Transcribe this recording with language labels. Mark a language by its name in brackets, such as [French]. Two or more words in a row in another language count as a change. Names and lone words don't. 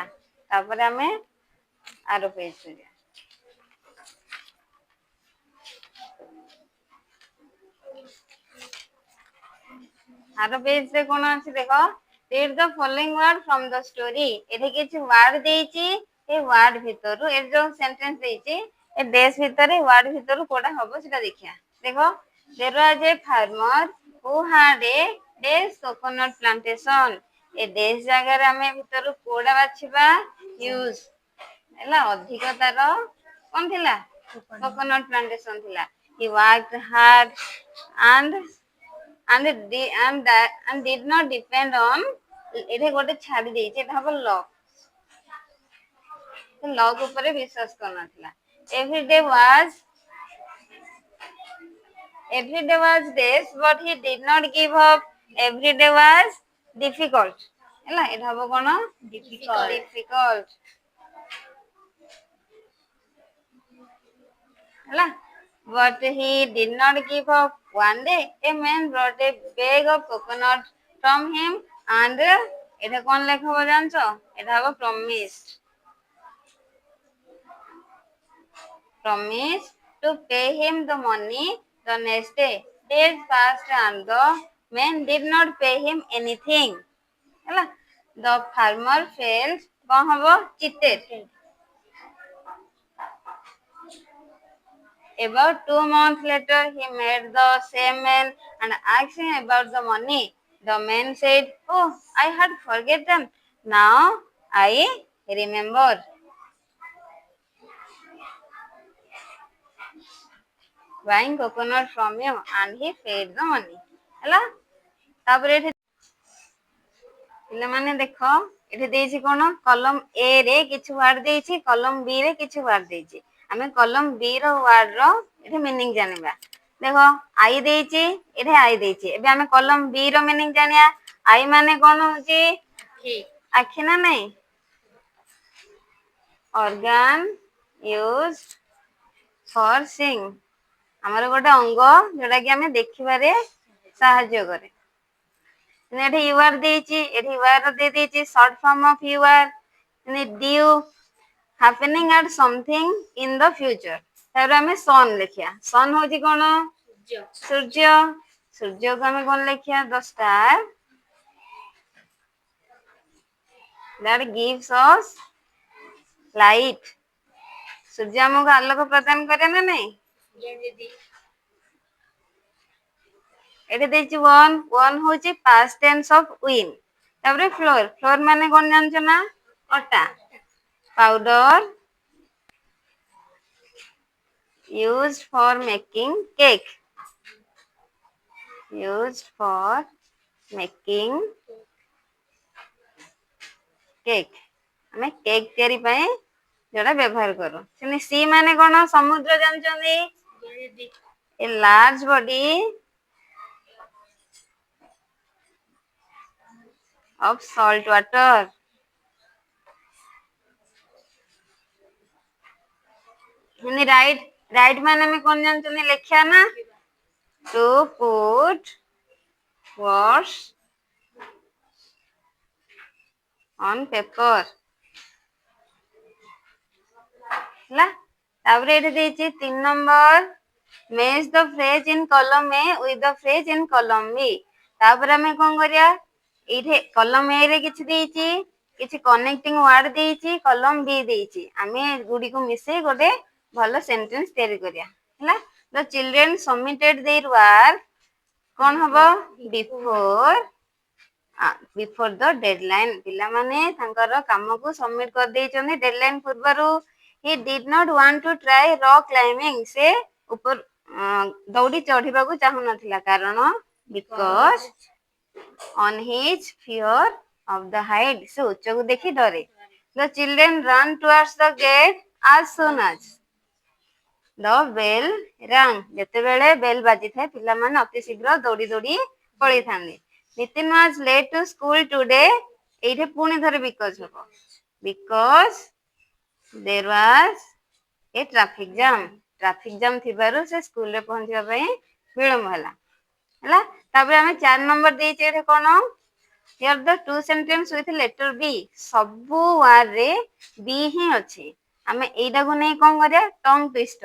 [Odia] ତାପରେ ଆମେ ଆର ପେଜ ଯିବା। ଆର ପେଜ ରେ କ'ଣ ଅଛି ଦେଖ? [English] read the following word from the story। [Odia] ଏଠି କିଛି ୱାର୍ଡ ଦେଇଛି, ଏ ୱାର୍ଡ ଭିତରୁ ଏ ଯୋଉ ସେଣ୍ଟେନ୍ସ ଦେଇଛି ଏ ଡେସ୍ ଭିତରେ ୱାର୍ଡ ଭିତରୁ କୋଉଟା ହବ ସେଟା ଦେଖିବା। [English] ଦେଖ there was a farmer who had a dash coconut plantation। [Odia] ଏ ଡେସ୍ ଜାଗାରେ ଆମେ ଭିତରୁ କୋଉଟା ବାଛିବା? ୟୁଜ ହେଲା। ଅଧିକ ତାର କ'ଣ ଥିଲା? କୋକୋନଟ୍ ପ୍ଲାଣ୍ଟେସନ ଥିଲା। [English] he worked hard and did not depend on। [Odia] ଏଠି ଗୋଟେ ଛାଡି ଦେଇଛି, ଏଟା ହବ ଲକ୍। ସେ ଲକ୍ ଉପରେ ବିଶ୍ୱାସ କରୁନଥିଲା। [English] Every day was days, but he did not give up. Every day was difficult. [Odia] ହେଲା ଏଟା ହବ କଣ? [English] Difficult. ହେଲା but he did not give up. One day a man brought a bag of coconut from him and [Odia] ଏଟା କଣ ଲେଖା ହବ ଜାଣିଛ? ଏଟା ହବ [English] promise to pay him the money the next day. Days passed and the man did not pay him anything. [Odia] ହେଲା [English] the farmer felt [Odia] କଣ ହବ? [English] cheated. About 2 months later, he met the same man and asked him about the money. The man said, "Oh, I had forgotten. Now I remember." Buying coconut from you and he paid the money. [Odia] ହେଲା ତାପରେ ଏଠି ପିଲାମାନେ ଦେଖ ଏଠି ଦେଇଛି କଣ? କଲମ A ରେ କିଛି ୱାର୍ଡ ଦେଇଛି, କଲମ B ରେ କିଛି ୱାର୍ଡ ଦେଇଛି। ଆମେ କଲମ B ର ୱାର୍ଡ ର ଏଠି ମିନିଂ ଜାଣିବା। ଦେଖ ଆଇ ଦେଇଛି, ଏଠି ଆଇ ଦେଇଛି। ଏବେ ଆମେ କଲମ B ର ମିନିଂ ଜାଣିବା। ଆଇ ମାନେ କଣ ହଉଛି? ଆଖି ନା ନାଇଁ? [English] organ used for seeing, [Odia] ଆମର ଗୋଟେ ଅଙ୍ଗ ଯୋଉଟା କି ଆମେ ଦେଖିବାରେ ସାହାଯ୍ୟ କରେ। ଏଠି ୟୁ ଆର୍ ଦେଇଛି, ଏଠି ୟୁ ଆର୍ ଦେଇଛି [English] short form of you are, due happening at something in the future। [Odia] ତାପରେ ଆମେ ସନ୍ ଲେଖିବା। ସନ୍ ହଉଛି କଣ? ସୂର୍ଯ୍ୟ। ସୂର୍ଯ୍ୟକୁ ଆମେ କଣ ଲେଖିବା? [English] the star that gives us light। [Odia] ସୂର୍ଯ୍ୟ ଆମକୁ ଆଲୋକ ପ୍ରଦାନ କରେ ନା ନାଇଁ? ଏଠି ଦେଇଛି ୱାନ୍। ୱାନ୍ ହଉଛି [English] past tense of win। [Odia] ତାପରେ ଫ୍ଲୋର। ଫ୍ଲୋର ମାନେ କଣ ଜାଣିଛ ନା? ଅଟା। ପାଉଡର [English] used for making cake। used for making cake। [Odia] ଆମେ କେକ୍ ତିଆରି ପାଇଁ ଯୋଉଟା ବ୍ୟବହାର କରୁ। ସେମିତି ସି ମାନେ କଣ? ସମୁଦ୍ର ଜାଣିଛନ୍ତି? [English] a large body of salt water। [Odia] ରାଇଟ୍। ରାଇଟ୍ ମାନେ ଆମେ କଣ ଜାଣିଛନ୍ତି? ଲେଖିବା ନା? [English] to put words on paper। [Odia] ହେଲା ତାପରେ ଏଠି ଦେଇଛି 3 ନମ୍ବର [English] match the phrase in column A with the phrase in column B। [Odia] ତାପରେ ଆମେ କଣ କରିବା? ଏଇଠି କଲମ A ରେ କିଛି ଦେଇଛି, କିଛି କନେକ୍ଟିଂ ୱାର୍ଡ ଦେଇଛି, କଲମ B ଦେଇଛି। ଆମେ ଗୁଡିକୁ ମିଶେଇ ଗୋଟେ ଭଲ ସେଣ୍ଟେନ୍ସ ତିଆରି କରିବା। [English] ହେଲା the children submitted their work [Odia] କଣ ହବ? [English] before the deadline। [Odia] ପିଲାମାନେ ତାଙ୍କର କାମକୁ ସବମିଟ କରିଦେଇଛନ୍ତି ଡେଡଲାଇନ ପୂର୍ବରୁ। [English] he did not want to try rock climbing। [Odia] ସେ ଦୌଡ଼ି ଚଢିବାକୁ ଚାହୁଁନଥିଲା କାରଣ [English] because on his fear of the height। [Odia] ସେ ଉଚ୍ଚକୁ ଦେଖି ଡରେ। [English] the children ran towards the gate as soon as the bell rang। [Odia] ଯେତେବେଳେ ବେଲ ବାଜିଥାଏ ପିଲାମାନେ ଅତି ଶୀଘ୍ର ଦୌଡ଼ି ଦୌଡ଼ି ପଳେଇଥାନ୍ତି। [English] Nitin was late to school today। [Odia] ଏଇଠି ପୁଣି ଥରେ because ହବ। [English] because there was a traffic jam। [Odia] ଟ୍ରାଫିକ ଜାମ୍ ଥିବାରୁ ସେ ସ୍କୁଲରେ ପହଞ୍ଚିବା ପାଇଁ ବିଳମ୍ବ ହେଲା। ହେଲା ତାପରେ ଆମେ 4 ନମ୍ବର ଦେଇଛେ ଏଠି କଣ? [English] here the two sentence with letter B। [Odia] ସବୁ ୱାର୍ଡ ରେ B ହିଁ ଅଛି। ଆମେ ଏଇଟାକୁ ନେଇ କଣ କରିବା? ଟଙ୍ଗ ଟ୍ୱିଷ୍ଟର।